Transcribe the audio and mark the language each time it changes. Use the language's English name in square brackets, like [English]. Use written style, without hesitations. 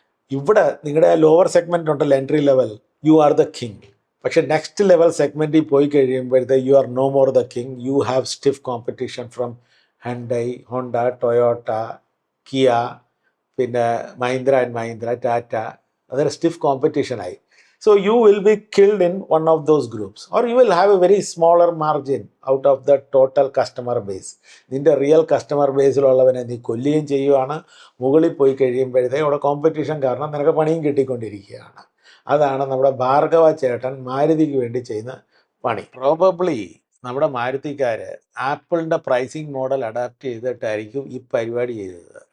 [Malayalam] ഇവിടെ നിങ്ങളുടെ lower segment ഉണ്ടല്ലോ, entry level, [English] You are the king. [Malayalam] പക്ഷേ നെക്സ്റ്റ് ലെവൽ സെഗ്മെൻറ്റിൽ പോയി കഴിയുമ്പോഴത്തേക്ക് [English] You are no more the king. You have stiff competition from Hyundai, Honda, Toyota, Kia, [Malayalam] പിന്നെ [English] Mahindra and Mahindra, Tata. [Malayalam] അതൊരു stiff കോമ്പറ്റീഷനായി. [English] So you will be killed in one of those groups, or you will have a very smaller margin out of the total customer base. [Malayalam] നിൻ്റെ real customer ബേസിലുള്ളവനെ നീ കൊല്ലുകയും ചെയ്യുവാണ്. മുകളിൽ പോയി കഴിയുമ്പോഴത്തേക്ക് അവിടെ കോമ്പറ്റീഷൻ കാരണം നിനക്ക് പണിയും കിട്ടിക്കൊണ്ടിരിക്കുകയാണ്. അതാണ് നമ്മുടെ ഭാർഗവ ചേട്ടൻ മാരുതിക്ക് വേണ്ടി ചെയ്യുന്ന പണി. പ്രോബബ്ലി നമ്മുടെ മാരുതിക്കാർ ആപ്പിളിൻ്റെ പ്രൈസിങ് മോഡൽ അഡാപ്റ്റ് ചെയ്തിട്ടായിരിക്കും ഈ പരിപാടി ചെയ്തത്.